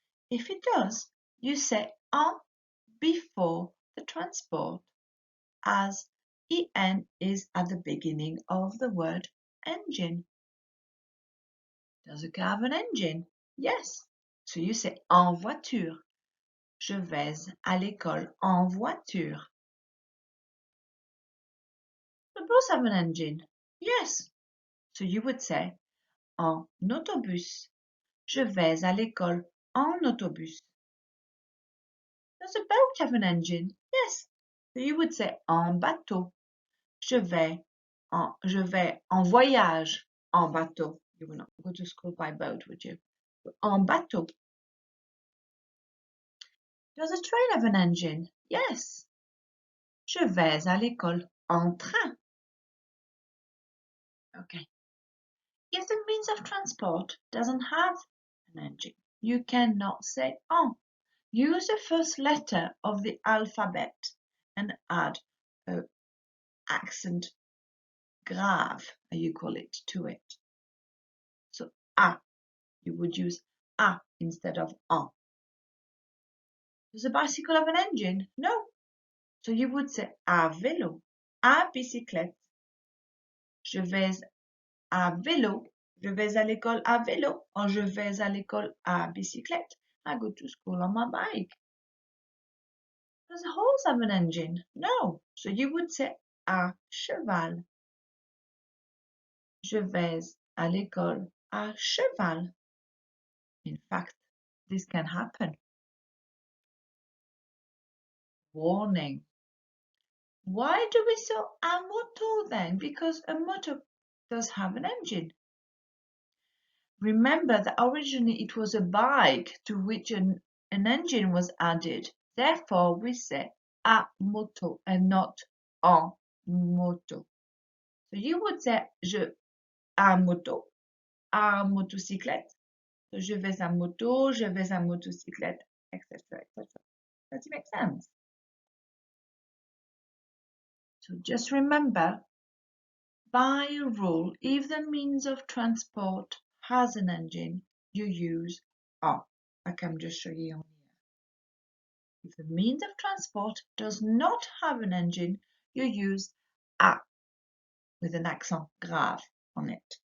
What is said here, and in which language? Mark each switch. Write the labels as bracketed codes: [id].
[en] If it does, you say en before the transport, as en is at the beginning of the word engine. Does a car have an engine? Yes. So you say [fr] en voiture. Je vais à l'école en voiture. [en] The bus have an engine? Yes. So you would say [fr] en autobus. Je vais à l'école en autobus. [en] Does a boat have an engine? Yes. So you would say [fr] en bateau. Je vais en voyage en bateau. [en] You would not go to school by boat, would you? [fr] En bateau. [en] Does a train have an engine? Yes. [fr] Je vais à l'école en train. [en] Okay. If the means of transport doesn't have an engine, you cannot say en. Use the first letter of the alphabet and add an accent grave, as you call it, to it. So a, you would use a instead of en. Does a bicycle have an engine? No. So you would say [fr] à vélo, à bicyclette. Je vais à vélo. Je vais à l'école à vélo. Or je vais à l'école à bicyclette. [en] I go to school on my bike. Does a horse have an engine? No. So you would say [fr] à cheval. Je vais à l'école à cheval. [en] In fact, this can happen. Warning. Why do we say [fr] a moto [en] then? Because a motor does have an engine. Remember that originally it was a bike to which an engine was added. Therefore, we say [fr] a moto [en] and not [fr] en moto. [en] So you would say [fr] je à moto, à motocyclette. [en] So [fr] je vais à moto, je vais à motocyclette, [en] etc., etc. Does it make sense? So just remember, by rule, if the means of transport has an engine, you use en, like I'm just showing you on here. If the means of transport does not have an engine, you use a with an accent grave on it.